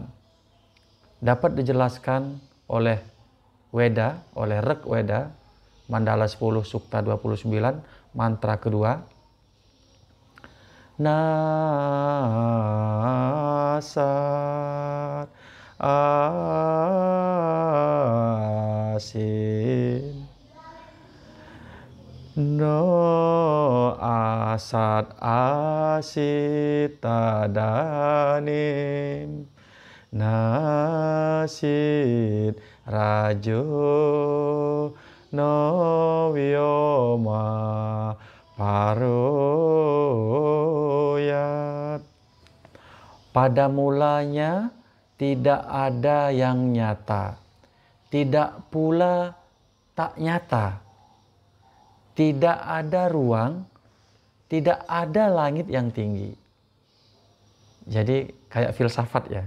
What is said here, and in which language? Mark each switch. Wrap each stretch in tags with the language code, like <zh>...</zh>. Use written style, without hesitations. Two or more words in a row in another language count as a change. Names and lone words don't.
<id>Dapat dijelaskan oleh Weda, oleh Rig Weda, Mandala 10 Sukta 29, mantra kedua.</id> <sa>Nasar asin no asat asitadanim nasit rajo no vyoma paroyat.</sa> <id>Pada mulanya tidak ada yang nyata, tidak pula tak nyata. Tidak ada ruang, tidak ada langit yang tinggi. Jadi kayak filsafat ya.</id>